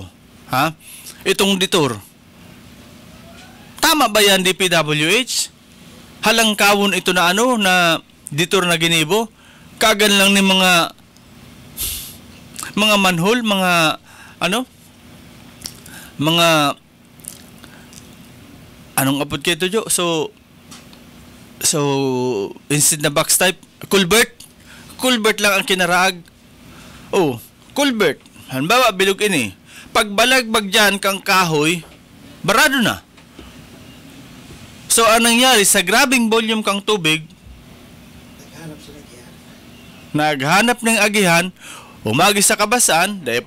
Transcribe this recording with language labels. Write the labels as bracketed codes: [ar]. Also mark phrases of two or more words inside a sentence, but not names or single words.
[tl] Itong detour. Tama ba yan DPWH? [bik] Halang kawon ito na na detour na ginibo? Kagan lang ni mga manhole, mga anong apod kayo to, Jo? [en] So instead na box type, [bik] culvert lang ang kinaraag. Culvert. Hanbawa, bilog ini. Pag balagbag dyan kang kahoy, barado na. [tl] So, anong nangyari? [bik] Sa grabing volume kang tubig, naghanap ng agihan, umagi sa kabasan, dahil pa